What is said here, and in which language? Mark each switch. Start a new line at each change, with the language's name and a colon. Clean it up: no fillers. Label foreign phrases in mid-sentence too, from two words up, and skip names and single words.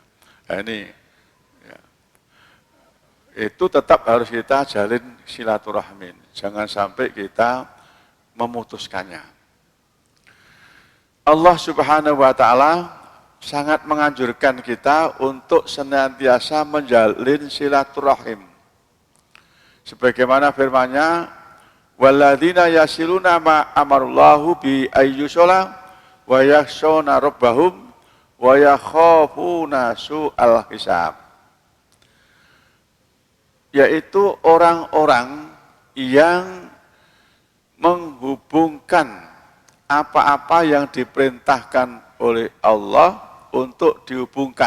Indonesian: Nah, ini ya, itu tetap harus kita jalin silaturahmi, jangan sampai kita memutuskannya. Allah
Arabic: سبحانه وتعالى
Indonesian: sangat menganjurkan kita untuk senantiasa menjalin silaturahim. Sebagaimana firman-Nya,
Arabic: والذين يصلون ما أمر الله به أن يوصل ويخشون ربهم ويخافون سوء الحساب.
Indonesian: Yaitu orang-orang yang menghubungkan apa-apa yang diperintahkan oleh Allah untuk dihubungkan.